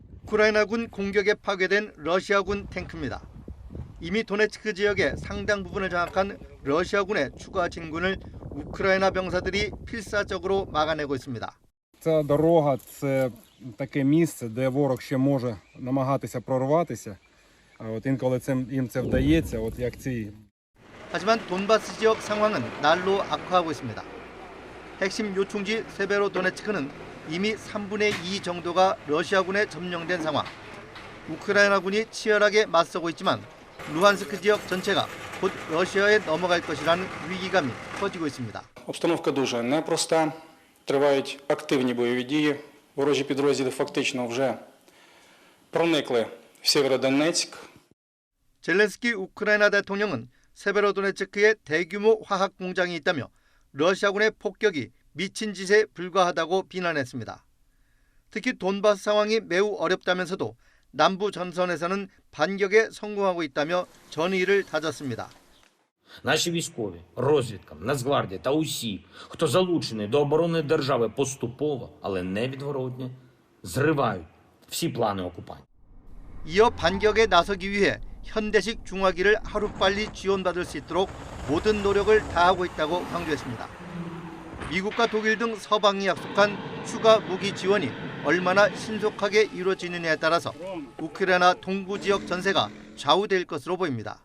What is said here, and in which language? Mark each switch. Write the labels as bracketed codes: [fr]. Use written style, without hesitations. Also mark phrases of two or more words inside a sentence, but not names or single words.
[ko] 우크라이나군 공격에 파괴된 러시아군 탱크입니다. 이미 도네츠크 지역의 상당 부분을 장악한 러시아군의 추가 진군을 우크라이나 병사들이 필사적으로 막아내고 있습니다. [uk] Ця дорога – це таке місце, де ворог ще може намагатися прорватися. Інколи їм це вдається, як ці. [ko] 하지만 돈바스 지역 상황은 날로 악화하고 있습니다. 핵심 요충지 세베로도네츠크는 이미 3분의 2 정도가 러시아군에 점령된 상황. 우크라이나군이 치열하게 맞서고 있지만 루한스크 지역 전체가 곧 러시아에 넘어갈 것이라는 위기감이 커지고 있습니다. [uk] Обстановка дуже непроста. Тривають активні бойові дії. Ворожі підрозділи фактично вже проникли в Сєвєродонецьк. [ko] 젤렌스키 우크라이나 대통령은 세베로도네츠크에 대규모 화학 공장이 있다며 러시아군의 폭격이 미친 짓에 불과하다고 비난했습니다. 특히 돈바스 상황이 매우 어렵다면서도 남부 전선에서는 반격에 성공하고 있다며 전의를 다졌습니다. [uk] Наші військові, розвідка, Нацгвардія та усі, хто залучений до оборони держави поступово, але невідворотно, зривають всі плани окупантів. [ko] 이어 반격에 나서기 위해 현대식 중화기를 하루빨리 지원받을 수 있도록 모든 노력을 다하고 있다고 강조했습니다. 미국과 독일 등 서방이 약속한 추가 무기 지원이 얼마나 신속하게 이루어지느냐에 따라서 우크라이나 동부 지역 전세가 좌우될 것으로 보입니다.